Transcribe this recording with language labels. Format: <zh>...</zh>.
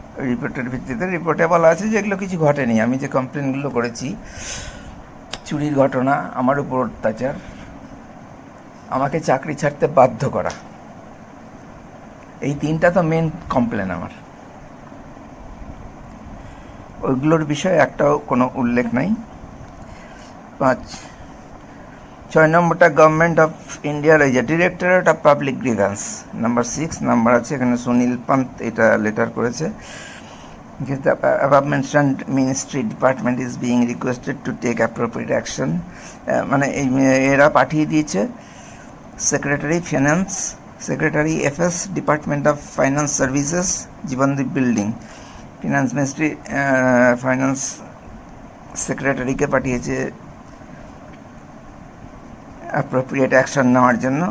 <bn>রিপোর্টের ভিত্তিতে রিপোর্টে বলা আছে যে এগুলো কিছু ঘটেনি। আমি যে কমপ্লেনগুলো করেছি, চুরির ঘটনা, আমার উপর অত্যাচার, আমাকে চাকরি ছাড়তে বাধ্য করা, এই 3টা তো মেন কমপ্লেন আমার। ওইগুলোর বিষয়ে একটাও কোনো উল্লেখ নাই। 6 নম্বরটা গভর্নমেন্ট অফ ইন্ডিয়ার এই যে directorate of public grievance, number 6 number আছে এখানে। সুনীল পান্ত এটা লেটার করেছে।</bn> <en>The above mentioned ministry department is being requested to take appropriate action.</en> <bn>মানে এরা পাঠিয়ে দিয়েছে secretary finance, secretary FS, department of finance services, Jibandeep building, finance ministry, finance সেক্রেটারিকে পাঠিয়েছে appropriate action নেওয়ার জন্য।</bn>